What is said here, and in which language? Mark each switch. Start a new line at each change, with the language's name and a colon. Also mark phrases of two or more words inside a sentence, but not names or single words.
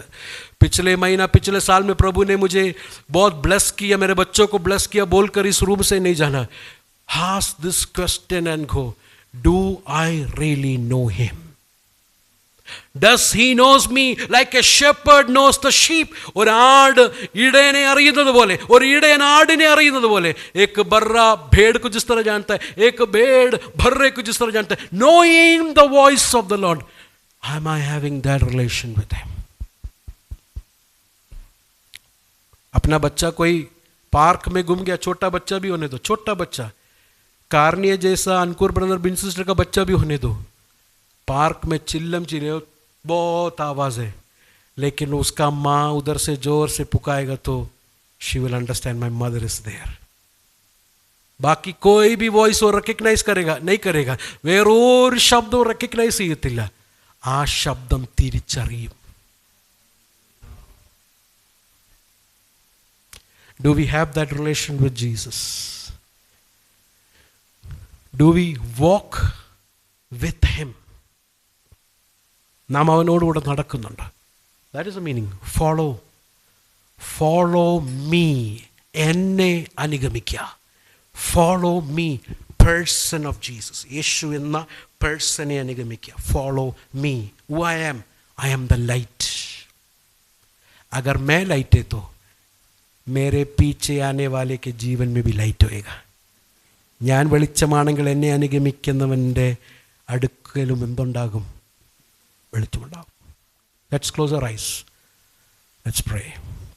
Hindi: पिछले महीना पिछले साल में प्रभु ने मुझे बहुत ब्लेस किया, मेरे बच्चों को ब्लेस किया बोलकर इस रूम से नहीं जाना.
English: Ask this question and go. Do I really know him? Does he knows me like a shepherd knows the sheep?
Malayalam: ഒരു ആട് ഇടയനെ അറിയുന്നത് പോലെ, ഒരു ഇടയൻ ആടിനെ അറിയുന്നത് പോലെ,
Hindi: एक बर्रा भेड़ को जिस तरह जानता है, एक भेड़ बर्रे को जिस तरह जानता है,
English: knowing the voice of the Lord, am I having that relation with him?
Hindi: अपना बच्चा कोई पार्क में घूम गया, छोटा बच्चा भी होने दो, छोटा बच्चा कार्निया जैसा अंकुर ब्रदर बिन सिस्टर का बच्चा भी होने दो, पार्क में चिल्लम चिल्ले बहुत आवाज़ है, लेकिन उसका माँ उधर से जोर से पुकारेगा तो
English: she will understand my mother is there.
Hindi: ബാക്കി कोई भी वॉइस वो റെക്കഗ്നൈസ് नहीं करेगा,
Malayalam: വേറൊരു ശബ്ദവും റെക്കഗ്നൈസ് ചെയ്യത്തില്ല, ആ ശബ്ദം തിരിച്ചറിയും.
English: Do we have that relation with Jesus? Do we walk with him?
Malayalam: നാം അവനോടുകൂടെ നടക്കുന്നുണ്ട്.
English: That is a meaning. Follow me,
Malayalam: എന്നെ അനുഗമിക്കുക.
English: Follow me, person of Jesus,
Malayalam: യേശു എന്ന പേഴ്സണെ അനുഗമിക്കുക.
English: Follow me, who I am the light.
Hindi: अगर मैं लाइट है तो मेरे पीछे आने वाले के जीवन में भी लाइट होएगा.
Malayalam: ഞാൻ വെളിച്ചമാണെങ്കിൽ എന്നെ അനുഗമിക്കുന്നവൻ്റെ അടുക്കലും എന്തുണ്ടാകും?
English: വെളിച്ചമുണ്ടാകും. Let's close our eyes. Let's pray.